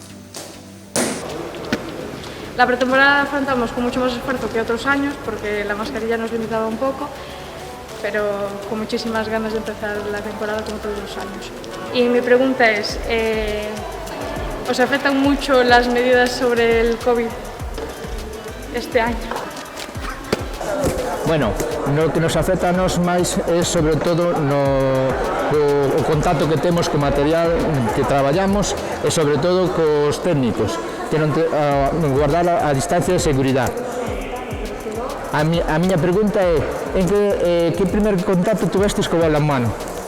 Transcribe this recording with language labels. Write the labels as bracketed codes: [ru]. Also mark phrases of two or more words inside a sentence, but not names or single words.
[es] La pretemporada la afrontamos con mucho más esfuerzo que otros años porque la mascarilla nos limitaba un poco, pero con muchísimas ganas de empezar la temporada como todos los años. Y mi pregunta es, ¿os afectan mucho las medidas sobre el COVID este año? Bueno, lo que nos afecta a [gl] nos máis é sobre todo o contacto que temos co material que traballamos e sobre todo cos técnicos, que non guardar a distancia de seguridade. A miña pregunta é, en que primer contacto tuvestes co balonmano?